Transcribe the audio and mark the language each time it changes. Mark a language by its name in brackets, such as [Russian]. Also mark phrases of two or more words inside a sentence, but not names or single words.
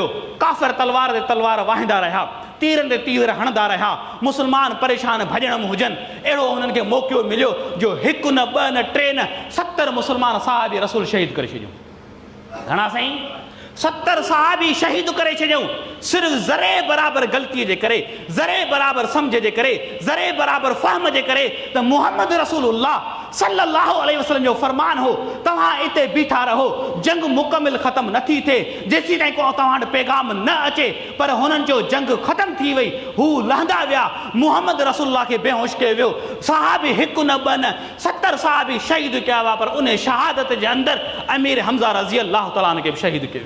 [Sindhi] काफ़र तलवार ते तलवार वाहींदा रहिया, तीरनि ते तीर हणंदा रहिया, मुस्लमान परेशान भॼण में हुजनि, अहिड़ो हुननि खे मौक़ो मिलियो जो हिकु न ॿ न टे न 70 मुस्लमान साहिब रसूल शहीद करे छॾियूं। घणा साईं? 70 सहाबी शहीद करे छॾियऊं, सिर्फ़ु ज़रे बराबरि ग़लतीअ जे करे, ज़रे बराबरि सम्झ जे करे, ज़रे बराबरि फ़हम जे करे त मुहम्मद रसूलुल्लाह [Arabic] صلى الله عليه وسلم [Sindhi] जो फरमान हो, तव्हां इते बीठा रहो, जंग मुकमिल ख़तमु नथी थिए जेसीं ताईं को तव्हां वटि पैगाम न अचे। पर हुननि जो जंग ख़तमु थी वई, हू लहंदा विया, मुहम्मद रसूलुल्लाह खे बेहोश कयो वियो। सहाबी हिकु न ॿ न 70 सहाबी शहीद कया हुआ, पर उन शहादत जे अंदरि अमीर हमज़ा [Arabic] رضي الله تعالى [Sindhi] खे बि शहीद कयो वियो।